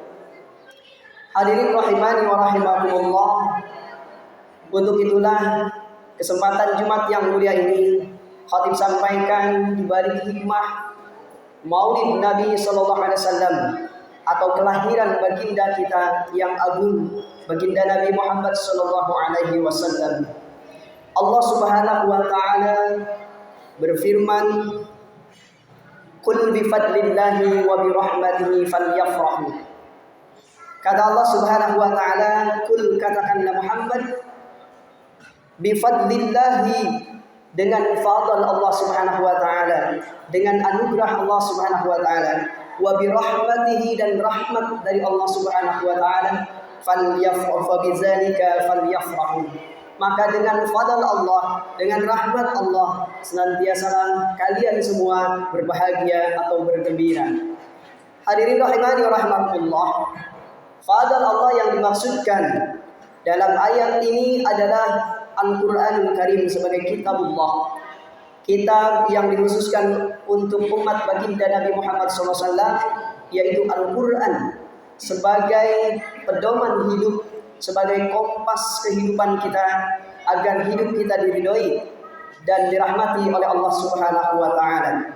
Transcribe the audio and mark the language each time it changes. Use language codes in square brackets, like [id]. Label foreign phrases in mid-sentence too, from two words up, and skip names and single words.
[id] Hadirin [ar] رحمني ورحمكم الله, [id] untuk itulah kesempatan Jumat yang mulia ini khatib sampaikan di balik hikmah Maulid Nabi [ar] صلى الله عليه وسلم [id] atau kelahiran baginda kita yang agung, baginda Nabi Muhammad [ar] صلى الله عليه وسلم. [id] Allah [ar] سبحانه وتعالى [id] berfirman, [ar] "قل بفضل الله وبرحمته فليفرحوا." [id] Kata Allah [ar] سبحانه وتعالى, [id] "Qul," katakanlah Muhammad, [ar] "بفضل الله," [id] dengan fadl Allah [ar] سبحانه وتعالى, [id] dengan anugerah Allah [ar] سبحانه وتعالى, وبرحمته, [id] dan rahmat dari Allah [ar] سبحانه وتعالى, فليفرحوا بذلك فليفرحوا. [id] Maka dengan fadl Allah, dengan rahmat Allah, senantiasalah kalian semua berbahagia atau bergembira. Hadirin [ar] رحمني ورحمكم الله, [id] fadl Allah yang dimaksudkan dalam ayat ini adalah Al-Quranul Karim sebagai kitabullah, kitab yang dikhususkan untuk umat baginda Nabi Muhammad SAW, yaitu Al-Quran sebagai pedoman hidup, sebagai kompas kehidupan kita agar hidup kita diridhoi dan dirahmati oleh Allah [ar] سبحانه وتعالى.